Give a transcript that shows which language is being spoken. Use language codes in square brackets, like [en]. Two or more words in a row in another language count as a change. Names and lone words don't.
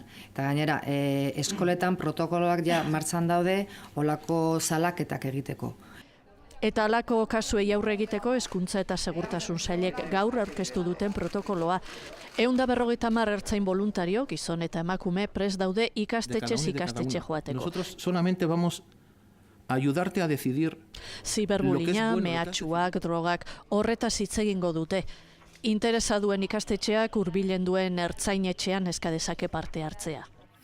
[eu] Eta gainera, eskoletan protokoloak ja martxan daude olako salaketak egiteko. Eta halako kasuei aurre egiteko Hezkuntza eta Segurtasun Sailek gaur aurkeztu duten protokoloa. 150 ertzain voluntario, gizon eta emakume prest daude ikastetxez ikastetxe joateko. [es] Nosotros solamente vamos a ayudarte a decidir. [eu] Ziberbullyinga, mehatxuak, drogak, horretaz hitz egingo dute. Interesa duen ikastetxeak hurbilen duen ertzainetxean eska dezake parte hartzea.